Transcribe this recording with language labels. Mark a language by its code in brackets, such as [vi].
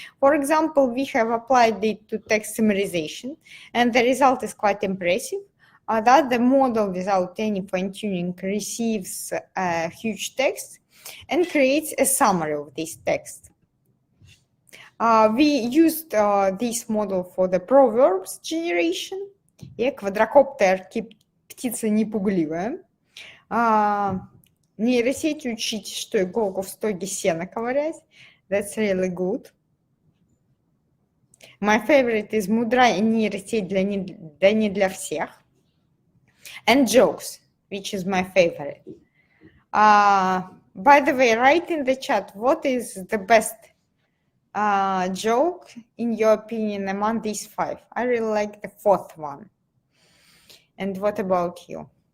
[en] For example, we have applied it to text summarization, and the result is quite impressive. That the model, without any fine-tuning, receives a huge text and creates a summary of this text. We used this model for the proverbs generation. [ru] Квадрокоптер, птица непугливая. Нейросеть учить, что иголку в стоге сена ковырять. [en] That's really good. My favorite is [ru] мудрая нейросеть не для всех. [en] And jokes, which is my favorite. By the way, write in the chat what is the best joke in your opinion among these 5. I really like the 4th one. And what about you?